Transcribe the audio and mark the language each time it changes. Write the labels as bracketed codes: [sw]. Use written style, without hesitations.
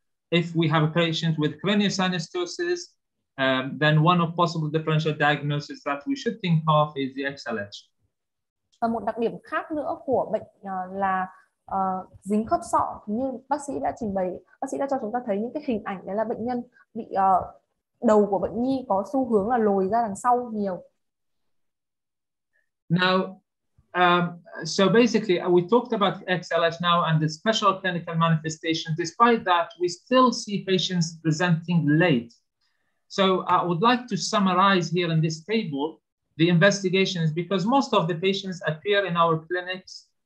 [en] If we have a patient with cranial synostosis, then one of possible differential diagnoses that we should think of is the XLH. [vi] Và một đặc điểm khác nữa của bệnh là dính khớp sọ. Như bác sĩ đã trình bày, bác sĩ đã cho chúng ta thấy những cái hình ảnh, đấy là bệnh nhân bị đầu của bệnh nhi có xu hướng là lồi ra đằng sau nhiều. [en] Now, so basically, we talked about XLH now and the special clinical manifestations. Despite that, we still see patients presenting late. So I would like to summarize here in this table the investigations, because most of the patients appear in our clinics.